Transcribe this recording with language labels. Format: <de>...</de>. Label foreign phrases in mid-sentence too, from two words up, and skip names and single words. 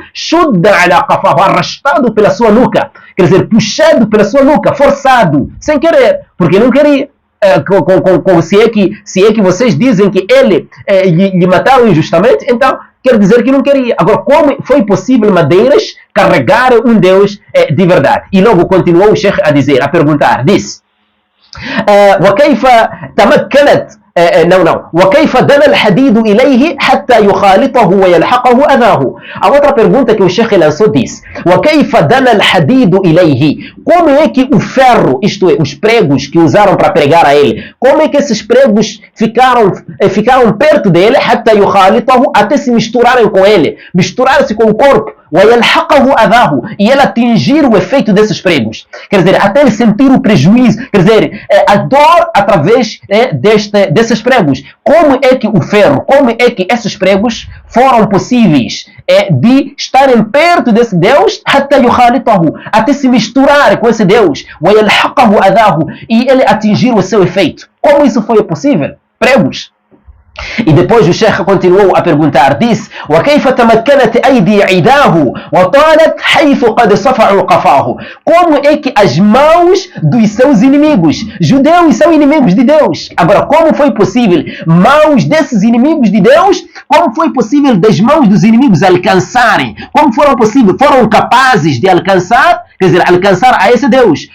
<pt>Arrastado pela sua nuca. Quer dizer, puxado pela sua nuca, forçado, sem querer, porque não queria. Se é que vocês dizem que ele lhe mataram injustamente, então quer dizer que não queria. Agora, como foi possível madeiras carregar um Deus de verdade? E logo continuou o Sheikh a dizer, a perguntar, disse:</pt> <ar>وكيف تمكنت وكيف دنا الحديد إليه حتى يخالطه ويلحقه أذاه.</ar> <pt>A outra pergunta que o Sheikh lançou diz:</pt> <ar>وكيف دنا الحديد إليه?</ar> <pt>Como é que o ferro, isto é, os pregos que usaram para pregar a ele, como é que esses pregos ficaram perto dele</pt> <ar>حتى يخالطه,</ar> <pt>até se misturarem com ele, misturar-se com o corpo,</pt> <ar>ويلحقه أذاه,</ar> <pt>e ele atingir o efeito desses pregos, quer dizer, até ele sentir o prejuízo, quer dizer, a dor através desses pregos. Como é que o ferro, como é que esses pregos foram possíveis de estarem perto desse Deus,</pt> <ar>حتى يخالطه,</ar> <pt>até se misturar com esse Deus,</pt> <ar>ويلحقه أذاه,</ar> <pt>e ele atingir o seu efeito? Como isso foi possível? Pregos. E depois o Sheikh continuou a perguntar, disse:</pt> <ar>وكيف تمكنت أيدي عداه وطالت حيث قد صفعوا قفاه?</ar> <pt>Como é que as mãos dos seus inimigos, judeus são inimigos de Deus, agora como foi possível mãos desses inimigos de Deus, como foi possível das mãos dos inimigos alcançarem, como foram capazes de alcançar, quer dizer, alcançar a esse Deus?</pt>